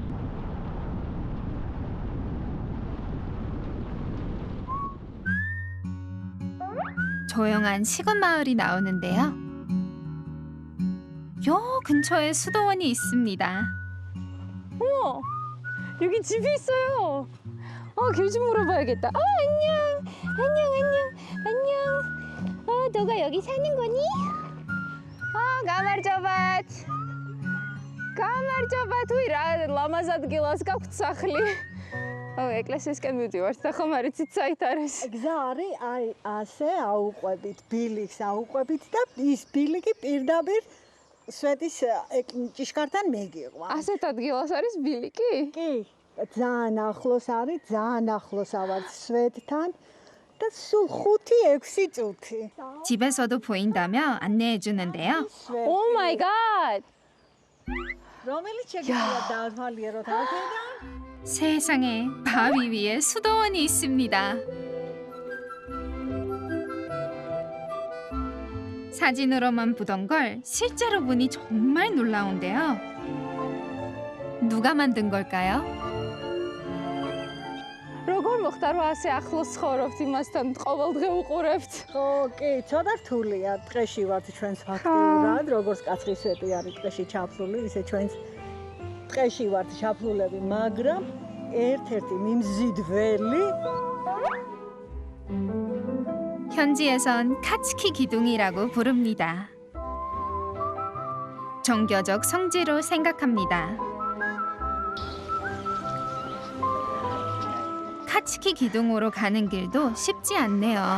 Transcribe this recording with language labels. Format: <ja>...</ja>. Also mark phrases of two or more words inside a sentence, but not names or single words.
<ko>조용한 시골 마을이 나오는데요. 요 근처에 수도원이 있습니다. 어머, 여기 집이 있어요. 길 좀 물어봐야겠다. 안녕. 너가 여기 사는 거니?</ko> <ka>გამარჯობათ. თუ რა ლამაზ ადგილას გაქვთ სახლი. ეკლესიისკენ მივდივართ და ხომ არ იცით საით არის? გზა არის აი ასე აუყვებით, ბილიქს აუყვებით და ის ბილიკი პირდაპირ სვეტის ჭიშკართან მეგიყვა. ასეთ ადგილას არის ბილიკი? კი, ძალიან ახლოს არის, ძალიან ახლოს ავართ სვეტთან და სულ 5-6 წუთი.</ka> <ko>집에서도 보인다며 안내해 주는데요.</ko> <en>Oh my god!</en> <ka>რომელიც შეგვიძლია დავთვალიეროთ აქედან?</ka> <ko>세상에 바위 위에 수도원이 있습니다. 사진으로만 보던 걸 실제로 보니 정말 놀라운데요. 누가 만든 걸까요?</ko> <ka>როგორ მოხდა რომ ასე ახლოს ცხოვრობთ იმასთან ყოველდღე უყურებთ? ხო, კი, ცოტა რთულია. ტყეში ვართ ჩვენს ფაქტიურად, როგორც კაცხის სვეტი არის ტყეში ჩაფლული, ისე ჩვენს ტყეში ვართ ჩაფლულები, მაგრამ ერთ-ერთი მიმზიდველი</ka> <ko>현지에선 카츠키 기둥이라고 부릅니다. 종교적 성지로 생각합니다. 카츠키 기둥으로 가는 길도 쉽지 않네요.</ko>